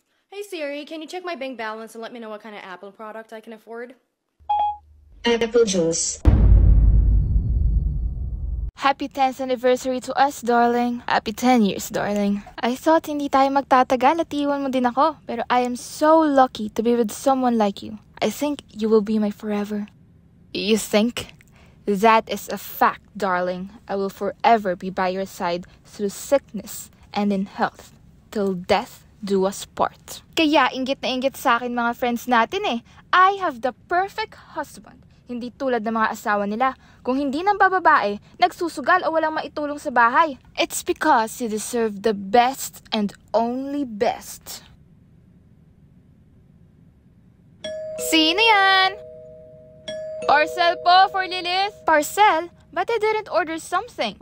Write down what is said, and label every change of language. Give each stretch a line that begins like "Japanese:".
English: Hey Siri, can you check my bank balance and let me know what kind of Apple product I can afford? Apple juice. Happy 10th anniversary to us, darling. Happy 10 years, darling. I thought
Filipino: hindi tayo magtatagal at iwan mo din ako. Pero
English: I am so lucky to be with someone like you. I think you will be my forever. You think? That is a fact, darling. I will forever be by your side through sickness and in health. Till death do us part.
Filipino: Kaya inggit na inggit sa akin mga friends natin eh.
English: I have the perfect husband.
Filipino: Hindi tulad ng mga asawa nila. Kung hindi ng bababae, nagsusugal o walang maitulong sa bahay.
English: It's because you deserve the best and only best.
Filipino: Sino yan? Parcel po for Lilith. Parcel?
English: But I didn't order something.